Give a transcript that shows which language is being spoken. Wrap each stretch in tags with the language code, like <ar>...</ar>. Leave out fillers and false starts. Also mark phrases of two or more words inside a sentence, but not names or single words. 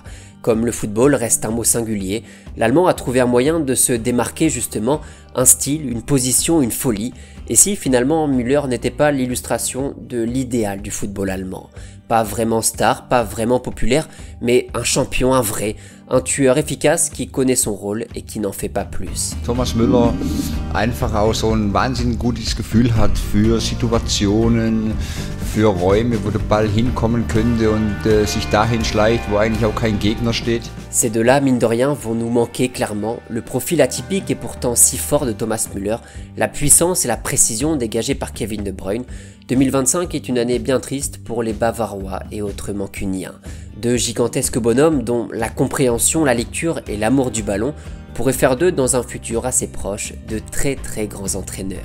<fr>Comme le football reste un mot singulier, l'Allemand a trouvé un moyen de se démarquer justement, un style, une position, une folie, et si finalement Müller n'était pas l'illustration de l'idéal du football allemand. Pas vraiment star, pas vraiment populaire, mais un champion, un vrai, un tueur efficace qui connaît son rôle et qui n'en fait pas plus.</fr> <de>Thomas Müller einfach auch so ein wahnsinnig gutes Gefühl hat für Situationen, für Räume, wo der Ball hinkommen könnte und sich dahin schleicht, wo eigentlich auch kein Gegner steht.</de> <fr>Ces deux-là, mine de rien, vont nous manquer clairement. Le profil atypique et pourtant si fort de Thomas Müller, la puissance et la précision dégagées par Kevin De Bruyne. 2025 est une année bien triste pour les Bavarois et autres mancuniens. Deux gigantesques bonhommes dont la compréhension, la lecture et l'amour du ballon pourraient faire d'eux dans un futur assez proche de très grands entraîneurs.</fr>